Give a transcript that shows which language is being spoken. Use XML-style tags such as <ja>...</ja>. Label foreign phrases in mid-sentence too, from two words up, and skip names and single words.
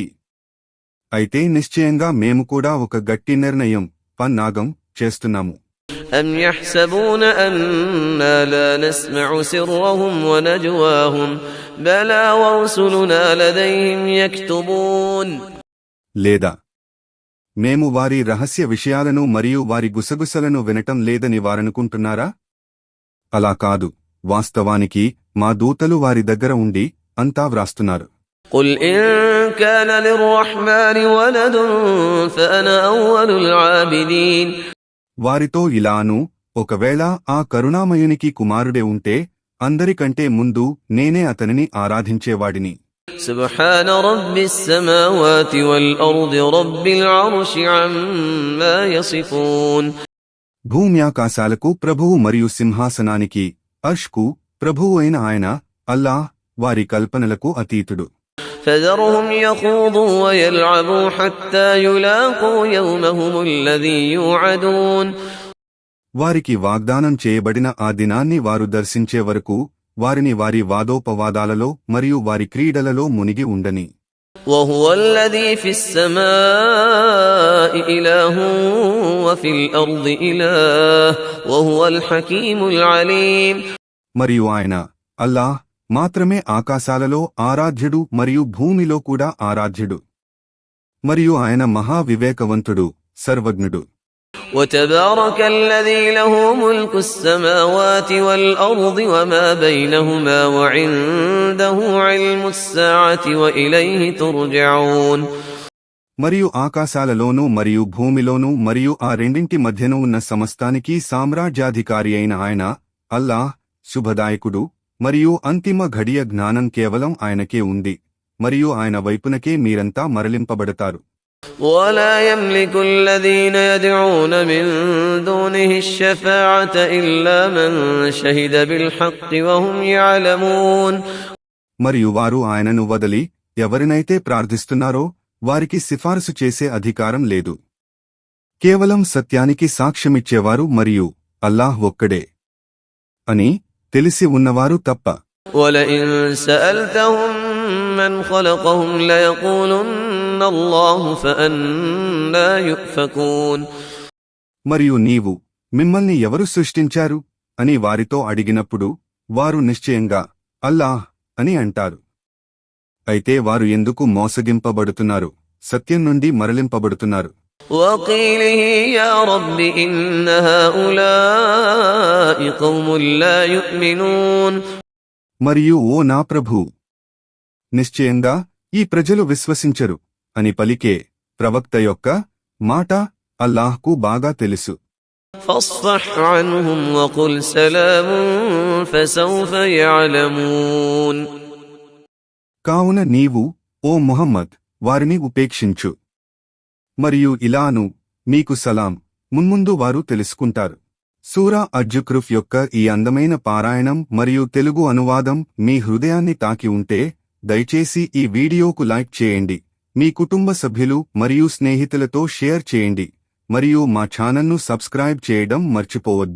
<te>అయితే నిశ్చయంగా మేము కూడా ఒక గట్టి నిర్ణయం పన్నాగం చేస్తున్నాము.</te> <ar>أم يحسبون أنا لا نسمع سرهم ونجواهم بلى ورسلنا لديهم يكتبون</ar> <te>లేదా మేము వారి రహస్య విషయాలను మరియు వారి గుసగుసలను వినటం లేదని వారనుకుంటున్నారా? అలా కాదు, వాస్తవానికి మా దూతలు వారి దగ్గర ఉండి అంతా వ్రాస్తున్నారు.</te> <ar>قل إن كان للرحمن ولد فأنا أول العابدين</ar> <te>వారితో ఇలాను, ఒకవేళ ఆ కరుణామయునికి కుమారుడే ఉంటే అందరికంటే ముందు నేనే అతనిని ఆరాధించేవాడిని.</te> <ar>سبحان رب السماوات والأرض رب العرش عما يصفون</ar> <te>భూమ్యాకాశాలకు ప్రభువు మరియు సింహాసనానికి అర్ష్కు ప్రభువు అయిన ఆయన అల్లాహ్ వారి కల్పనలకు అతీతుడు.</te> <ar>فذرهم يخوضوا ويلعبوا حتى يلاقوا يومهم الذي يوعدون</ar> <te>వారికి వాగ్దానం చేయబడిన ఆ దినాన్ని వారు దర్శించే వరకు వారిని వారి వాదోపవాదాలలో మరియు వారి క్రీడలలో మునిగి ఉండని.</te> <ar>وهو الذي في السماء إله وفي الأرض إله وهو الحكيم العليم</ar> <te>మరియు ఆయన అల్లాహ్ మాత్రమే ఆకాశాలలో ఆరాధ్యుడు మరియు భూమిలో కూడా ఆరాధ్యుడు, మరియు ఆయన మహావివేకవంతుడు, సర్వజ్ఞుడు.</te> <ar>وتبارك الذي له ملك السماوات والأرض وما بينهما وعنده علم الساعة وإليه ترجعون</ar> <te>మరియు ఆకాశాలలోనూ మరియు భూమిలోనూ మరియు ఆ రెండింటి మధ్యను ఉన్న సమస్తానికి సామ్రాజ్యాధికారి అయిన ఆయన అల్లాహ్ శుభదాయకుడు, మరియు అంతిమ ఘడియ జ్ఞానం కేవలం ఆయనకే ఉంది, మరియు ఆయన వైపునకే మీరంతా మరలింపబడతారు.</te> <ar>ولا يملك الذين يدعون من دونه الشفاعة إلا من شهد بالحق وهم يعلمون</ar> <te>మరియు వారు ఆయనను వదలి ఎవరినైతే ప్రార్థిస్తున్నారో వారికి సిఫారసు చేసే అధికారం లేదు, కేవలం సత్యానికి సాక్ష్యమిచ్చేవారు మరియు అల్లాహ్ ఒక్కడే అని తెలిసి ఉన్నవారు తప్ప.</te> <ar>ولئن سألتهم من خلقهم ليقولن الله فأنا يؤفكون</ar> <te>మరియు నీవు మిమ్మల్ని ఎవరు సృష్టించారు అని వారితో అడిగినప్పుడు వారు నిశ్చయంగా అల్లాహ్ అని అంటారు. అయితే వారు ఎందుకు మోసగింపబడుతున్నారు, సత్యం నుండి మరలింపబడుతున్నారు.</te> <ar>وقيله يا رب إن هؤلاء قوم لا يؤمنون</ar> <te>మరియు ఓ నా ప్రభూ, నిశ్చయంగా ఈ ప్రజలు విశ్వసించరు అని పలికే ప్రవక్త యొక్క మాట అల్లాహ్కు బాగా తెలుసు.</te> <ar>فاصفح عنهم وقل سلام فسوف يعلمون</ar> <te>కావున నీవు ఓ ముహమ్మద్ వారిని ఉపేక్షించు మరియు ఇలాను, మీకు సలాం, మున్ముందు వారు తెలుసుకుంటారు. సూరా అజ్జుక్రుఫ్ యొక్క ఈ అందమైన పారాయణం మరియు తెలుగు అనువాదం మీ హృదయాన్ని తాకి ఉంటే దయచేసి ఈ వీడియోకు లైక్ చేయండి, మీ కుటుంబ సభ్యులు మరియు స్నేహితులతో షేర్ చేయండి మరియు మా ఛానల్ను సబ్స్క్రైబ్ చేయడం మర్చిపోవద్దు.</te>